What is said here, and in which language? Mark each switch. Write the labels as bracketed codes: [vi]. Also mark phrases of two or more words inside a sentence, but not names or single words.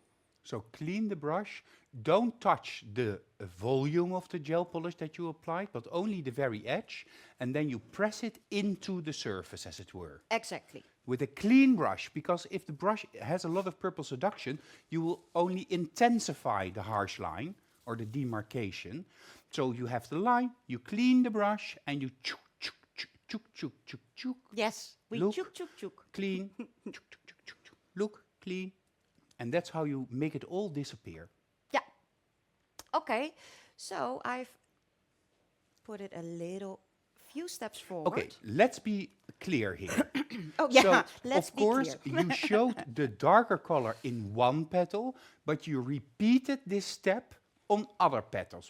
[en] So clean the brush, don't touch the volume of the gel polish that you applied, but only the very edge, and then you press it into the surface, as it were. Exactly. With a clean brush, because if the brush has a lot of Purple Seduction, you will only intensify the harsh line or the demarcation. So you have the line, you clean the brush, and you chook, chook, chook, chook, chook, chook, chook. Yes, we Look. chook, chook, chook. Clean, chook, chook, chook, chook, chook. Look, clean. And that's how you make it all disappear. Yeah. Okay, so I've put it a few steps forward. Okay, let's be clear here. Oh yeah, So, let's of be course, clear. you showed the darker color in one petal, but you repeated this step on other petals.